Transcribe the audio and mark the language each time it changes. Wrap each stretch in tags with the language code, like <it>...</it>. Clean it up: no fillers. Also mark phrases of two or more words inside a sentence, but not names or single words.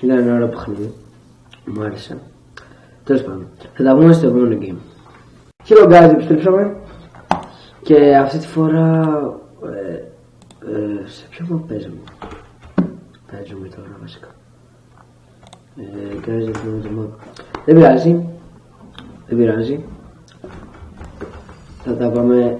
<el>Ήταν ένα ωραίο παιχνίδι. Μου άρεσε. Τέλος πάντων. Θα τα πούμε στο επόμενο game.</el> <en>Hello guys,</en> <el>επιστρέψαμε. Και αυτή τη φορά σε ποιο μαπ παίζουμε. Παίζουμε τώρα βασικά. Guys, δεν πειράζει. Δεν πειράζει. Θα τα πάμε.</el>